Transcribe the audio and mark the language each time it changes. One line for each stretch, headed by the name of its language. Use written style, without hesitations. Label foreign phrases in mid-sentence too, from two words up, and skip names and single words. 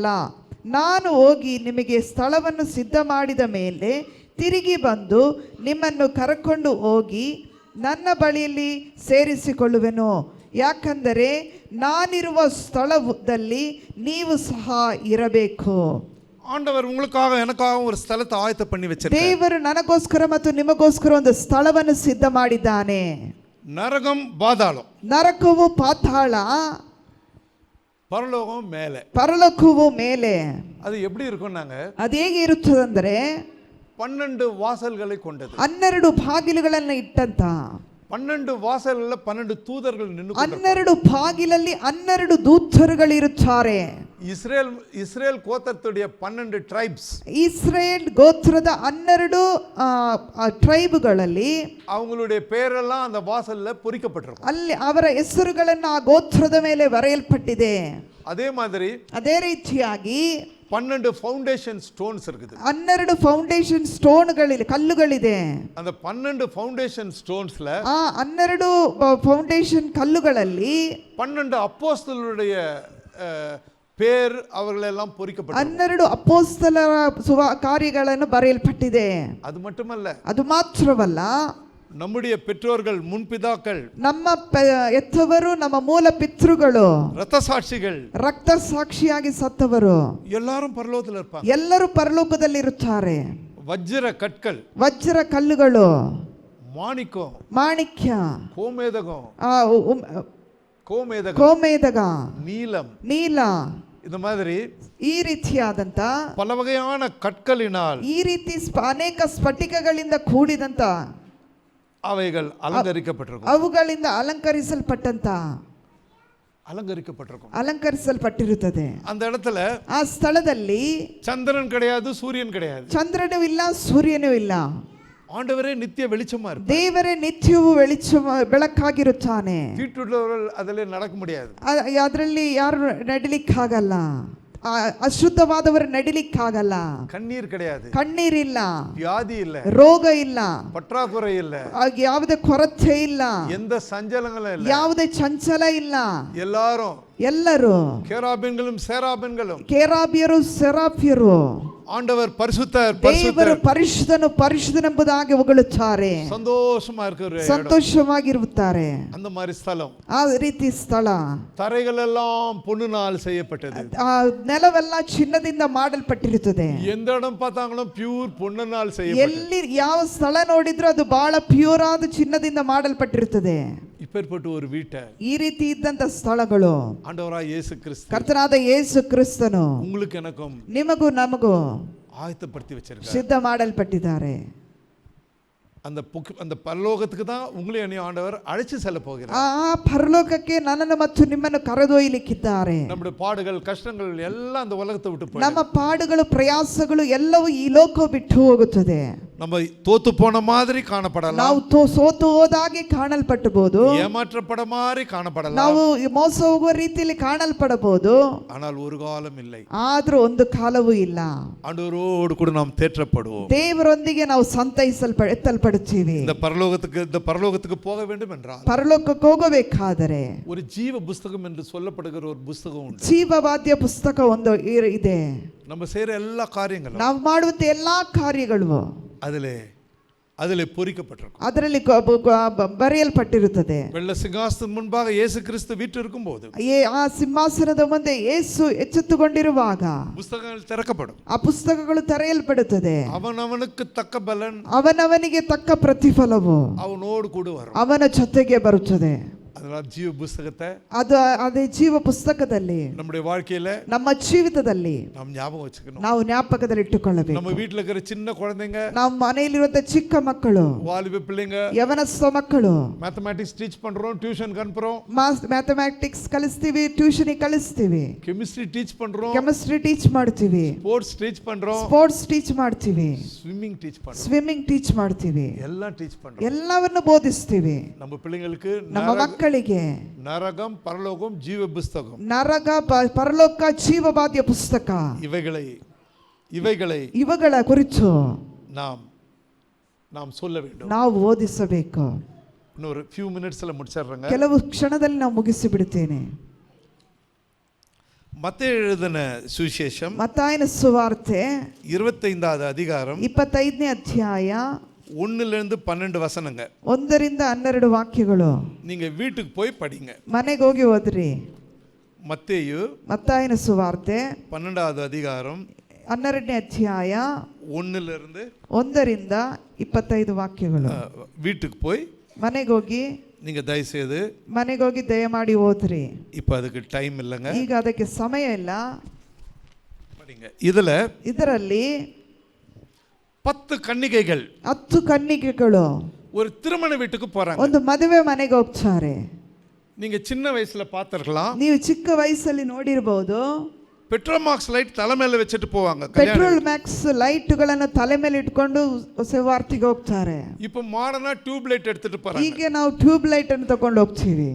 Kannada: ನಾನು ಹೋಗಿ ನಿಮಗೆ ಸ್ಥಳವನ್ನು ಸಿದ್ಧ ಮಾಡಿದ ಮೇಲೆ ತಿರುಗಿ ಬಂದು ನಿಮ್ಮನ್ನು ಕರಕೊಂಡು ಹೋಗಿ ನನ್ನ ಬಳಿಯಲ್ಲಿ ಸೇರಿಸಿಕೊಳ್ಳುವೆನು. ಯಾಕಂದರೆ ನಾನಿರುವ ಸ್ಥಳದಲ್ಲಿ ನೀವು ಸಹ ಇರಬೇಕು.
Tamil: ஆண்டவர் உங்களுக்காக எனக்காக ஒரு ஸ்தலத்தை ஆயத்த பண்ணி வச்சிருக்கார்.
Kannada: ದೇವರು ನನಗೋಸ್ಕರ ಮತ್ತು ನಿಮಗೋಸ್ಕರ ಒಂದು ಸ್ಥಳವನ್ನು ಸಿದ್ಧ ಮಾಡಿದ್ದಾನೆ.
Tamil: நரகம் பாதாளம்,
Kannada: ನರಕವು ಪಾತಾಳ,
Tamil: பரலோகம் மேலே.
Kannada: ಪರಲೋಕವು ಮೇಲೆ.
Tamil: அது எப்படி இருக்கும்னாங்க,
Kannada: ಅದು ಹೇಗೆ ಇರುತ್ತದಂದ್ರೆ
Tamil: 12 வாசல்களை கொண்டது.
Kannada: 12 ಬಾಗಿಲುಗಳನ್ನು ಇಟ್ಟಂತ,
Tamil: 12 வாசல்ல 12 தூதர்கள் நின்னு
Kannada: 12 ಬಾಗಿಲಲ್ಲಿ 12 ದೂತರುಗಳಿರುತ್ತಾರೆ.
Tamil: இஸ்ரேல் கோத்திரத்துடைய 12 ಟ್ರೈಬ್ಸ್,
Kannada: ಇಸ್ರೇಲ್ ಗೋತ್ರದ 12 ಟ್ರೈಬ್ಗಳಲ್ಲಿ
Tamil: அவங்களுடைய பேரெல்லாம் அந்த வாசல்ல பொறிக்கப்பட்டிருக்கும்.
Kannada: ಅಲ್ಲಿ ಅವರ ಹೆಸರುಗಳನ್ನು ಆ ಗೋತ್ರದ ಮೇಲೆ ಬರೆಯಲ್ಪಟ್ಟಿದೆ.
Tamil: அதே மாதிரி
Kannada: ಅದೇ ರೀತಿಯಾಗಿ
English: 12 foundation stones இருக்குது.
Kannada: 12 ಫೌಂಡೇಶನ್ ಸ್ಟೋನ್ಗಳಿದೆ, ಕಲ್ಲುಗಳಿದೆ.
English: அந்த 12 foundation stones-la
Kannada: ಆ 12 ಫೌಂಡೇಶನ್ ಕಲ್ಲುಗಳಲ್ಲಿ
Tamil: 12 அப்போஸ்தலருடைய பேர் அவர்களெல்லாம் பொறிக்கப்பட்டிருக்கும்.
Kannada: 12 ಅಪೊಸ್ತಲರ ಕಾರ್ಯಗಳನ್ನು ಬರೆಯಲ್ಪಟ್ಟಿದೆ.
Tamil: அது மட்டுமல்ல,
Kannada: ಅದು ಮಾತ್ರವಲ್ಲ,
Tamil: நம்முடைய பெற்றோர்கள், முன்பிதாக்கள்,
Kannada: ನಮ್ಮ ಎತ್ತವರು, ನಮ್ಮ ಮೂಲ ಪಿತೃಗಳು,
Tamil: ரத்த சாட்சிகள்,
Kannada: ರಕ್ತ ಸಾಕ್ಷಿಯಾಗಿ ಸತ್ತವರು
Tamil: எல்லாரும் பரலோகத்தில் இருப்பாங்க.
Kannada: ಎಲ್ಲರೂ ಪರಲೋಕದಲ್ಲಿ ಇರುತ್ತಾರೆ.
Tamil: வஜ்ர கற்கள்,
Kannada: ವಜ್ರ ಕಲ್ಲುಗಳು,
Tamil: மாணிக்கம்,
Kannada: ಮಾಣಿಕ್ಯ,
Tamil: கோமேதகம்,
Kannada: கோமேதக,
Tamil: நீலம்,
Kannada: ನೀಲ,
Tamil: இந்த மாதிரி
Kannada: ಈ ರೀತಿಯಾದಂತ
Tamil: பல வகையான கற்களினால்,
Kannada: ಈ ರೀತಿ ಅನೇಕ ಸ್ಫಟಿಕಗಳಿಂದ ಕೂಡಿದಂತ
Tamil: அவைகள் அலங்கரிக்கப்பட்டிருக்கும்.
Kannada: ಅವುಗಳಿಂದ ಅಲಂಕರಿಸಲ್ಪಟ್ಟಿರುತ್ತದೆ.
Tamil: அந்த இடத்துல
Kannada: ಆ ಸ್ಥಳದಲ್ಲಿ
Tamil: சந்திரன் கிடையாது, சூரியன் கிடையாது.
Kannada: ಚಂದ್ರನೂ ಇಲ್ಲ, ಸೂರ್ಯನೂ ಇಲ್ಲ.
Tamil: ஆண்டவரே நித்திய வெளிச்சமா இருப்பார்.
Kannada: ದೇವರೇ ನಿತ್ಯವೂ ಬೆಳಕಾಗಿರುತ್ತಾನೆ.
Tamil: தீட்டுள்ளவர்கள் அதிலே நடக்க முடியாது.
Kannada: ಅದರಲ್ಲಿ ಯಾರು ನಡಿಲಿಕ್ಕಾಗಲ್ಲ, ಅಶುದ್ಧವಾದವರು ನಡಿಲಿಕ್ಕಾಗಲ್ಲ.
Tamil: கண்ணீர் கிடையாது,
Kannada: ಕಣ್ಣೀರಿಲ್ಲ,
Tamil: வியாதி இல்ல,
Kannada: ರೋಗ ಇಲ್ಲ,
Tamil: பற்றாக்குறை இல்ல,
Kannada: ಯಾವುದೇ ಕೊರತೆ ಇಲ್ಲ,
Tamil: எந்த சஞ்சலங்களும் இல்ல,
Kannada: ಯಾವುದೇ ಚಂಚಲ ಇಲ್ಲ.
Tamil: எல்லாரும்
Kannada: ಎಲ್ಲರೂ
Tamil: கேராபின்களும் சேராபின்களும்
Kannada: ಕೇರಾಬಿಯರು, ಸೆರಾಫಿಯರು
Tamil: ஆண்டவர் பரிசுத்தர்
Kannada: ದೇವರು ಪರಿಶುದ್ಧನು ಪರಿಶುದ್ಧನೆಂಬುದಾಗಿ ಹೊಗಳುತ್ತಾರೆ.
Tamil: சந்தோஷமா இருக்கிற
Kannada: ಸಂತೋಷವಾಗಿರುತ್ತಾರೆ.
Tamil: அந்த மாதிரி ஸ்தலம்,
Kannada: ಆ ರೀತಿ ಸ್ಥಳ.
Tamil: தரைகள் எல்லாம் பொன்னினால் செய்யப்பட்டது.
Kannada: ಆ ನೆಲವೆಲ್ಲ ಚಿನ್ನದಿಂದ ಮಾಡಲ್ಪಟ್ಟಿರುತ್ತದೆ.
Tamil: எந்த இடம் பார்த்தாலும் பியூர் பொன்னினால் செய்யப்பட்டது.
Kannada: ಎಲ್ಲಿ ಯಾವ ಸ್ಥಳ ನೋಡಿದ್ರು ಅದು ಬಹಳ ಪ್ಯೂರ್ ಆದ ಚಿನ್ನದಿಂದ ಮಾಡಲ್ಪಟ್ಟಿರುತ್ತದೆ.
Tamil: இப்பேற்பட்ட ஒரு வீட்டை,
Kannada: ಈ ರೀತಿ ಇದ್ದಂತ ಸ್ಥಳಗಳು
Tamil: ஆண்டவராய் இயேசு கிறிஸ்து
Kannada: ಕರ್ತನಾದ ಯೇಸು ಕ್ರಿಸ್ತನು
Tamil: உங்களுக்கு எனக்கும்
Kannada: ನಿಮಗೂ ನಮಗೂ
Tamil: ஆயத்தப்படுத்தி வச்சிருக்கார்.
Kannada: ಸಿದ್ಧ ಮಾಡಲ್ಪಟ್ಟಿದ್ದಾರೆ.
Tamil: அந்த பரலோகத்துக்கு தான் உங்களை என்னையும் ஆண்டவர் அழைச்சு செல்ல போகிறார்.
Kannada: ಆ ಪರಲೋಕಕ್ಕೆ ನನ್ನನ್ನು ಮತ್ತು ನಿಮ್ಮನ್ನು ಕರೆದೊಯ್ಯಲಿಕ್ಕಿದ್ದಾರೆ.
Tamil: நம்முடைய பாடுகள் கஷ்டங்கள் எல்லாம் அந்த உலகத்தை விட்டு போயிடும்.
Kannada: ನಮ್ಮ ಪಾಡುಗಳು ಪ್ರಯಾಸಗಳು ಎಲ್ಲವೂ ಈ ಲೋಕ ಬಿಟ್ಟು ಹೋಗುತ್ತದೆ.
Tamil: நம்ம தோத்து போன மாதிரி காணப்படலாம்,
Kannada: ನಾವು ಸೋತು ಹೋದಾಗೆ ಕಾಣಲ್ಪಡಬಹುದು,
Tamil: ஏமாற்றப்பட மாதிரி காணப்படலாம்,
Kannada: ನಾವು ಮೋಸ ಹೋಗುವ ರೀತಿಯಲ್ಲಿ ಕಾಣಲ್ಪಡಬಹುದು.
Tamil: ஆனால் ஒரு காலம் இல்லை,
Kannada: ಆದ್ರೂ ಒಂದು ಕಾಲವೂ ಇಲ್ಲ.
Tamil: ஆண்டவரோடு கூட நாம் தேற்றப்படுவோம்.
Kannada: ದೇವರೊಂದಿಗೆ ನಾವು ಎತ್ತಲ್ಪಡುತ್ತೀವಿ.
Tamil: இந்த பரலோகத்துக்கு போக வேண்டும் என்றால்,
Kannada: ಪರಲೋಕಕ್ಕೆ ಹೋಗಬೇಕಾದರೆ
Tamil: ஒரு ஜீவ புஸ்தகம் என்று சொல்லப்படுகிற ஒரு புஸ்தகம் உண்டு.
Kannada: ಜೀವವಾದ್ಯ ಪುಸ್ತಕ ಒಂದು ಇದೆ.
Tamil: நம்ம செய்யற எல்லா காரியங்களும்,
Kannada: ನಾವು ಮಾಡುವಂತ ಎಲ್ಲಾ ಕಾರ್ಯಗಳು
Tamil: அதிலே பொறிக்கப்பட்டிருக்கும்,
Kannada: ಅದರಲ್ಲಿ ಬರೆಯಲ್ಪಟ್ಟಿರುತ್ತದೆ.
Tamil: வெள்ள சிங்காசனத்தின் முன்பாக இயேசு கிறிஸ்து வீற்றிருக்கும் போது,
Kannada: ಆ ಸಿಂಹಾಸನದ ಮುಂದೆ ಯೇಸು ಎಚ್ಚೆತ್ತುಕೊಂಡಿರುವಾಗ
Tamil: புஸ்தகங்கள் திறக்கப்படும்,
Kannada: ಆ ಪುಸ್ತಕಗಳು ತೆರೆಯಲ್ಪಡುತ್ತದೆ.
Tamil: அவனவனுக்கு தக்க பலன்,
Kannada: ಅವನವನಿಗೆ ತಕ್ಕ ಪ್ರತಿಫಲವು
Tamil: அவனோடு கூட வரும்.
Kannada: ಅವನ ಜೊತೆಗೆ ಬರುತ್ತದೆ.
Tamil: அதனால ஜீவ புஸ்தகத்தை
Kannada: ಅದೇ ಜೀವ ಪುಸ್ತಕದಲ್ಲಿ
Tamil: நம்முடைய வாழ்க்கையில,
Kannada: ನಮ್ಮ ಜೀವಿತದಲ್ಲಿ
Tamil: நாம் ஞாபகம் வச்சுக்கணும்.
Kannada: ನಾವು ಜ್ಞಾಪಕದಲ್ಲಿ ಇಟ್ಟುಕೊಳ್ಳಬೇಕು.
Tamil: நம்ம வீட்டுல இருக்கிற சின்ன குழந்தைங்க,
Kannada: ನಮ್ಮ ಮನೆಯಲ್ಲಿರುವಂತ ಚಿಕ್ಕ ಮಕ್ಕಳು,
Tamil: வாலிப பிள்ளைங்க,
Kannada: ಯವನಸ್ಥ ಮಕ್ಕಳು,
English: mathematics teach
Tamil: பண்றோம், டியூஷன் அனுப்புறோம்,
Kannada: ಮ್ಯಾಥಮ್ಯಾಟಿಕ್ಸ್ ಕಲಿಸ್ತೀವಿ, ಟ್ಯೂಷನ್ ಕಲಿಸ್ತೀವಿ,
English: chemistry teach
Tamil: பண்றோம்,
English: chemistry teach
Kannada: ಮಾಡ್ತೀವಿ,
English: sports teach
Tamil: பண்றோம்,
English: sports teach
Kannada: ಮಾಡ್ತೀವಿ,
English: swimming teach
Tamil: பண்றோம்,
English: swimming teach
Kannada: ಮಾಡ್ತೀವಿ,
Tamil: எல்லாம் டீச் பண்றோம்.
Kannada: ಎಲ್ಲವನ್ನು ಬೋಧಿಸ್ತೀವಿ.
Tamil: நம்ம பிள்ளைங்களுக்கு
Kannada: ನಮ್ಮ ಮಕ್ಕಳಿಗೆ
Tamil: நரகம், பரலோகம், ஜீவ புஸ்தகம்,
Kannada: ನರಕ, ಪರಲೋಕ, ಜೀವವಾದ್ಯ ಪುಸ್ತಕ ಇವುಗಳ ಕುರಿತು
Tamil: நாம் சொல்ல வேண்டும்.
Kannada: ನಾವು ಓದಿಸಬೇಕು.
Tamil: இன்னொரு
English: few minutes
Tamil: ல முடிச்சிடுறேங்க.
Kannada: ಕೆಲವು ಕ್ಷಣದಲ್ಲಿ ನಾವು ಮುಗಿಸಿ ಬಿಡುತ್ತೇನೆ.
Tamil: மத்தேயு எழுதின சுவிசேஷம்,
Kannada: ಮತ್ತಾಯನ ಸುವಾರ್ತೆ
Tamil: 25வது அதிகாரம்,
Kannada: 25ನೇ ಅಧ್ಯಾಯ
Tamil: 1லிருந்து 12 வசனங்க.
Kannada: 1ರಿಂದ 12 ವಾಕ್ಯಗಳು.
Tamil: நீங்க வீட்டுக்கு போய் படிங்க.
Kannada: ಮನೆಗೆ ಹೋಗಿ ಓದ್ರಿ. ಮತ್ತಾಯನ ಸುವಾರ್ತೆ
Tamil: 12வது அதிகாரம்
Kannada: 12ನೇ ಅಧ್ಯಾಯ
Tamil: 1லிருந்து
Kannada: 1ರಿಂದ 25 ವಾಕ್ಯಗಳು.
Tamil: வீட்டுக்கு போய்
Kannada: ಮನೆಗೆ ಹೋಗಿ
Tamil: நீங்க தயவுசெய்து
Kannada: ಮನೆಗೆ ಹೋಗಿ ದಯಮಾಡಿ ಓದ್ರಿ.
Tamil: இப்போ அதுக்கு டைம் இல்லைங்க,
Kannada: ಈಗ ಅದಕ್ಕೆ ಸಮಯ ಇಲ್ಲ.
Tamil: படிங்க. ಇದರಲ್ಲಿ 10 கன்னிகைகள்,
Kannada: 10 ಕನ್ನಿಕೆಗಳು
Tamil: ஒரு திருமண வீட்டுக்கு போறாங்க.
Kannada: ಒಂದು ಮದುವೆ ಮನೆಗೆ ಹೋಗ್ತಾರೆ.
Tamil: நீங்க சின்ன வயசுல பார்த்திருக்கலாம்,
Kannada: ನೀವು ಚಿಕ್ಕ ವಯಸ್ಸಲ್ಲಿ ನೋಡಿರಬಹುದು.
Tamil: பெட்ரோமாக்ஸ் லைட்
Kannada: ತಲೆ ಮೇಲೆ
Tamil: வச்சிட்டு போவாங்க.
Kannada: ಪೆಟ್ರೋಲ್ ಮ್ಯಾಕ್ಸ್ ಲೈಟ್ಗಳನ್ನು ತಲೆ ಮೇಲೆ ಇಟ್ಕೊಂಡು ಸೇವಾರ್ತಿಗೆ ಹೋಗ್ತಾರೆ.
Tamil: இப்போ மாடர்னா
English: tube light
Tamil: எடுத்துட்டு போறாங்க.
Kannada: ಈಗ ನಾವು
English: tube light
Kannada: ಅನ್ನು ತಕೊಂಡು ಹೋಗ್ತೀವಿ.